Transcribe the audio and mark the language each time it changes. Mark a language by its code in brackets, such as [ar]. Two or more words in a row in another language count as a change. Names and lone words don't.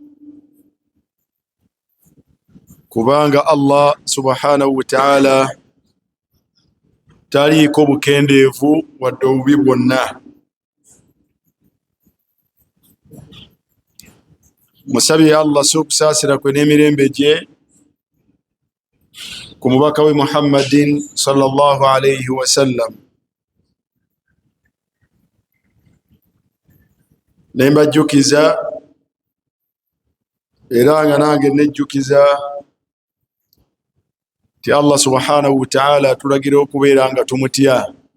[lg] kubanga Allah [ar] سبحانه وتعالى [lg] taliiko bukendeevu wadde obubi bwonna. Musabye Allah okusaasira kwe n'emirembe gye ku mubaka we Muhammadin [ar] صلى الله عليه وسلم. [lg] Nembajjukiza era nga nange nejjukiza ti Allah [ar] سبحانه وتعالى [lg] atulagira okubeera nga tumutya.